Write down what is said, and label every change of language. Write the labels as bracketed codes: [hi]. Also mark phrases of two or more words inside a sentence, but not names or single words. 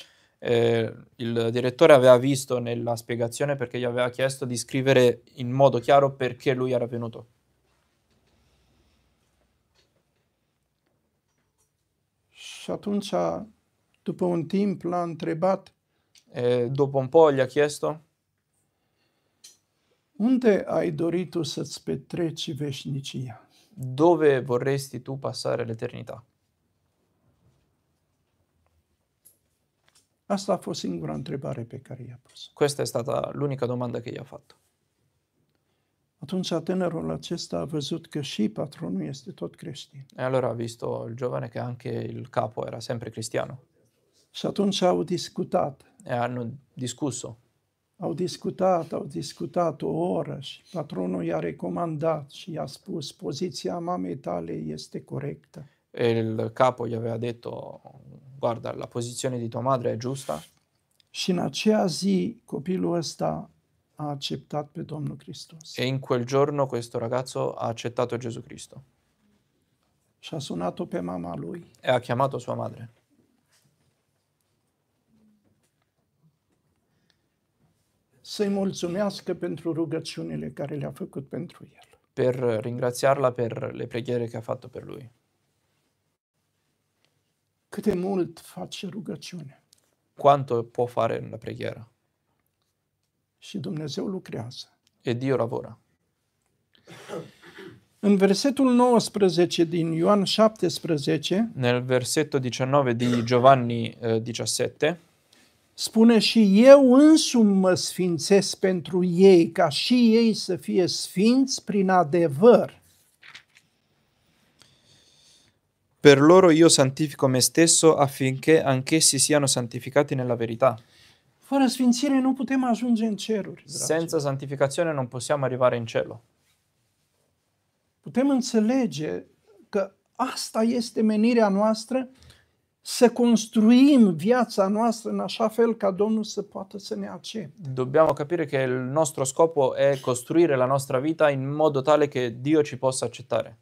[it] Il direttore aveva visto nella spiegazione perché gli aveva chiesto di scrivere in modo chiaro perché lui era venuto. [ro] Și atunci, după un timp, l-a întrebat: [it] E dopo un po' gli ha chiesto [ro] unde ai dorit tu să-ți petreci veșnicia? [it] dove vorresti tu passare l'eternità. [ro] Asta a fost singura întrebare pe care i-a pus. [it] Questa è stata l'unica domanda che gli ha fatto. [ro] Atunci tânărul acesta a văzut că și patronul este tot creștin. [it] E allora ha visto il giovane che anche il capo era sempre cristiano [ro] Și atunci au discutat. [it] e hanno discusso. [ro] Au discutat o oră și patronul i-a recomandat și i-a spus: poziția mamei tale este corectă. [it] E il capo gli aveva detto: guarda, la posizione di tua madre è giusta. [ro] Și în aceea zi copilul ăsta a acceptat pe Domnul Hristos. [it] E in quel giorno questo ragazzo ha accettato Gesù Cristo [ro] Și a sunat-o pe mama lui. [it] e ha chiamato sua madre [ro] Să-i mulțumească pentru rugăciunile care le-a făcut pentru el. [it] per ringraziarla per le preghiere che ha fatto per lui. [ro] Cât de mult face rugăciune. [it] Quanto può fare la preghiera? [ro] Și Dumnezeu lucrează. [it] E Dio lavora. [ro] În versetul 19 din Ioan 17 [it] Nel versetto 19 di Giovanni 17 [ro] spune: și eu însumi mă sfințesc pentru ei, ca și ei să fie sfinți prin adevăr. [it] per loro io santifico me stesso affinché anch'essi siano santificati nella verità. [ro] Fără sfințire nu putem ajunge în ceruri, dragi. [it] Senza santificazione non possiamo arrivare in cielo. [ro] Putem înțelege că asta este menirea noastră, să construim viața noastră în așa fel ca Domnul să poată să ne accepte. [it] Dobbiamo capire che il nostro scopo è costruire la nostra vita in modo tale che Dio ci possa accettare.